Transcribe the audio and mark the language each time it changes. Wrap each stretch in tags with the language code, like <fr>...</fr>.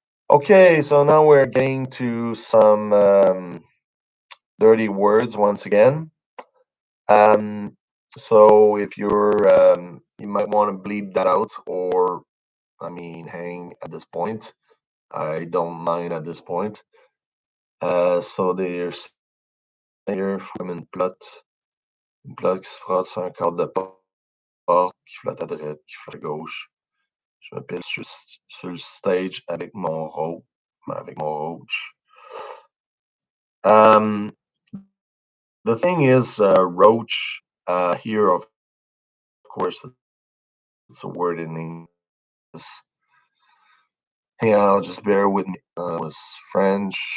<en>Okay, so now we're getting to some dirty words once again. So if you might want to bleep that out, or hang at this point. I don't mind at this point. So there's here,</en> <fr>une plot qui se frotte sur un cadre de porte, qui flotte à droite, qui flotte à gauche. Je me pile sur le stage avec mon roach.</fr> <en>The thing is, roach, here, of course, it's a word in English. Hey, I'll just bear with me. It was French.</en>